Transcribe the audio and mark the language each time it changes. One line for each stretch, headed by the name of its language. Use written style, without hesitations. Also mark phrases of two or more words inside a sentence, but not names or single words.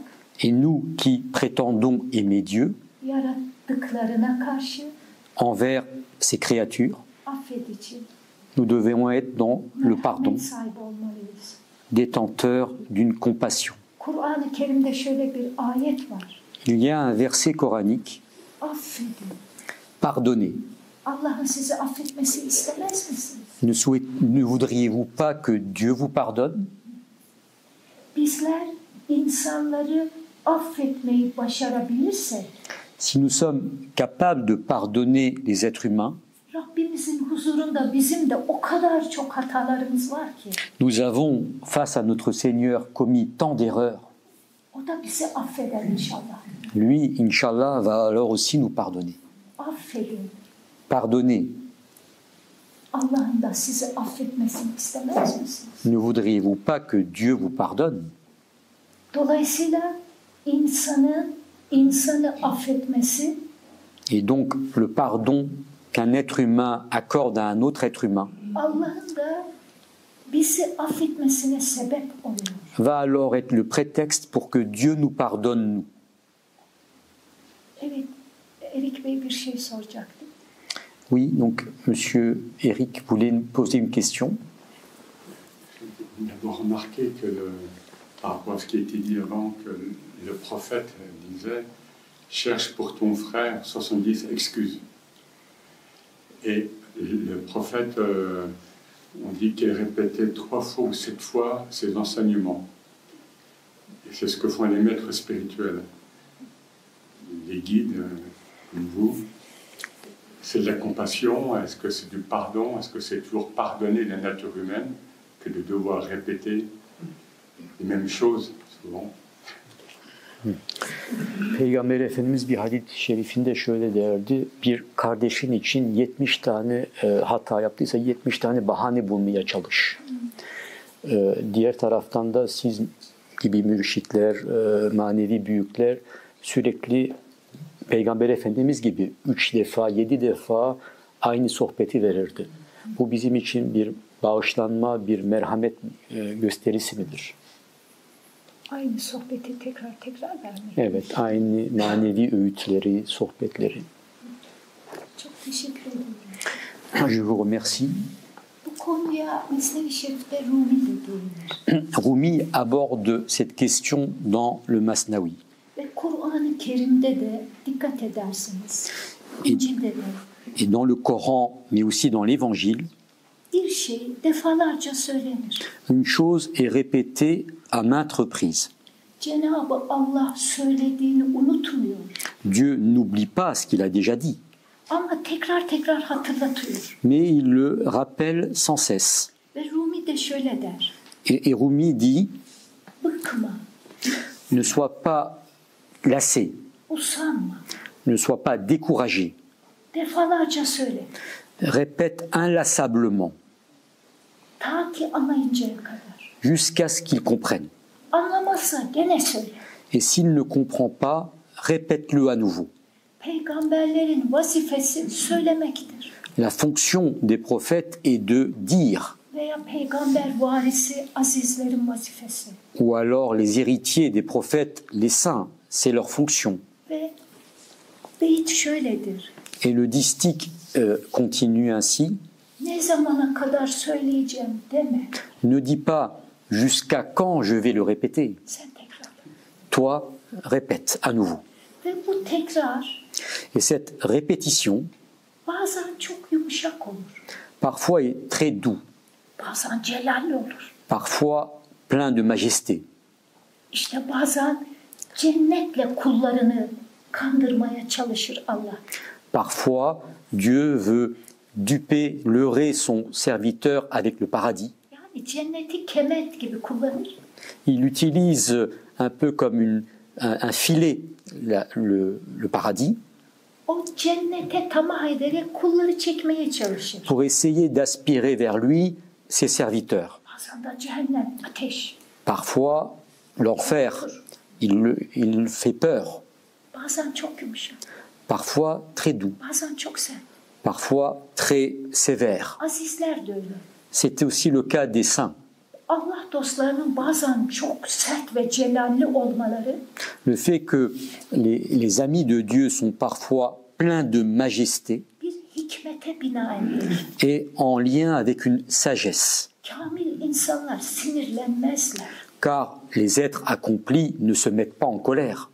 French: Et nous qui prétendons aimer Dieu
Turkish: yarattıklarına karşı
French: envers ses créatures,
Turkish: affedici,
French: nous devons être dans le pardon,
Turkish: merhamet sahibi olmalıyız.
French: détenteurs d'une compassion.
Turkish: Kur'an-ı Kerim'de şöyle bir ayet var.
French: Il y a un verset coranique,
Turkish: Affedin.
French: pardonnez.
Turkish: Allah'ın sizi affetmesi istemez misiniz?
French: Ne voudriez-vous pas que Dieu vous pardonne?
Turkish: Bizler insanları affetmeyi başarabilirsek,
French: Si nous sommes capables de pardonner les êtres humains,
Turkish: Rabbimizin huzurunda bizim de o kadar çok hatalarımız var ki,
French: nous avons, face à notre Seigneur, commis tant d'erreurs.
Turkish: o da bizi affeder inşallah.
French: Lui, Inch'Allah, va alors aussi nous pardonner.
Turkish: Affedin.
French: Pardonnez.
Turkish: Allah'ın da sizi affetmesini istemez misiniz?
French: Ne voudriez-vous pas que Dieu vous pardonne?
Turkish: Dolayısıyla insanı affetmesi
French: Et donc, le pardon qu'un être humain accorde à un autre être humain
Turkish: Allah'ın da bizi affetmesine sebep oluyor.
French: va alors être le prétexte pour que Dieu nous pardonne, nous.
Turkish: Evet, Erik Bey bir şey soracaktı.
French: Oui, donc Monsieur Eric voulait nous poser une question. D'abord remarquer que, par rapport à ce qui a été dit avant, que le prophète disait « Cherche pour ton frère 70 excuses ». Et le prophète, on dit qu'il répétait 3 fois ou 7 fois ses enseignements. Et c'est ce que font les maîtres spirituels, les guides, comme vous. C'est de la compassion, est-ce que c'est du pardon, est-ce que c'est toujours pardonner la nature humaine que de devoir répéter les mêmes choses souvent?
Turkish: Peygamber Efendimiz bir hadis-i şerifinde şöyle derdi: bir kardeşin için 70 tane hata yaptıysa 70 tane bahane bulmaya çalış. Diğer taraftan da siz gibi mürşitler, manevi büyükler sürekli Peygamber Efendimiz gibi 3 defa, 7 defa aynı sohbeti verirdi. Bu bizim için bir bağışlanma, bir merhamet gösterisi midir? Aynı sohbeti tekrar vermek. Evet, aynı manevi öğütleri, sohbetleri. Çok teşekkür ederim.
French: Je vous remercie.
Turkish: Bu konuya Mesnevi Şerif'te Rumi de değinir.
French: Rumi aborde cette question dans le Masnavi.
Turkish: Ve Kur'an-ı Kerim'de de dikkat edersiniz. İncil'de de.
French: Et dans le Coran, mais aussi dans l'Évangile,
Turkish: Bir şey defalarca söylenir.
French: une chose est répétée à maintes reprises.
Turkish: Cenab-ı Allah söylediğini unutmuyor.
French: Dieu n'oublie pas ce qu'il a déjà dit,
Turkish: Ama tekrar hatırlatıyor.
French: mais il le rappelle sans cesse.
Turkish: Ve Rumi de şöyle der.
French: Et Rumi dit,
Turkish: Bıkma,
French: ne sois pas lassé,
Turkish: usanma.
French: ne sois pas découragé.
Turkish: Defalarca söyle.
French: Répète inlassablement,
Turkish: Ta ki anlayıncaya kadar.
French: jusqu'à ce qu'il comprenne.
Turkish: Anlamazsa gene söyle.
French: Et s'il ne comprend pas, répète-le à nouveau.
Turkish: Peygamberlerin vazifesi söylemektir.
French: La fonction des prophètes est de dire,
Turkish: Veya peygamber varisi azizlerin vazifesi.
French: ou alors les héritiers des prophètes, les saints, c'est leur fonction.
Turkish: Ve beyit şöyledir.
French: Et le distique continue ainsi,
Turkish: Ne zamana kadar söyleyeceğim deme.
French: ne dis pas jusqu'à quand je vais le répéter.
Turkish: Sen tekrar.
French: Toi, répète à nouveau.
Turkish: Ve bu tekrar
French: Et cette répétition,
Turkish: bazen çok yumuşak olur.
French: parfois est très doux,
Turkish: Bazen celalli olur.
French: parfois plein de majesté.
Turkish: İşte bazen cennetle kullarını kandırmaya çalışır Allah.
French: Parfois, Dieu veut duper, leurrer son serviteur avec le paradis.
Turkish: Yani cenneti kemet gibi kullanır.
French: Il utilise un peu comme un filet le paradis
Turkish: O cennete tamah ederek kulları çekmeye çalışır.
French: pour essayer d'aspirer vers lui ses serviteurs.
Turkish: Bazen de cehennem, ateş.
French: Parfois, l'enfer, il fait peur.
Turkish: Bazen çok yumuşak.
French: Parfois très doux,
Turkish: Bazen çok sert.
French: parfois très sévère.
Turkish: Azizler de öyle.
French: C'est aussi le cas des saints.
Turkish: Allah dostlarının bazen çok sert ve celalli olmaları
French: Le fait que les amis de Dieu sont parfois pleins de majesté
Turkish: bir hikmete binaendir.
French: est en lien avec une sagesse.
Turkish: Kamil insanlar sinirlenmezler.
French: Car les êtres accomplis ne se mettent pas en colère.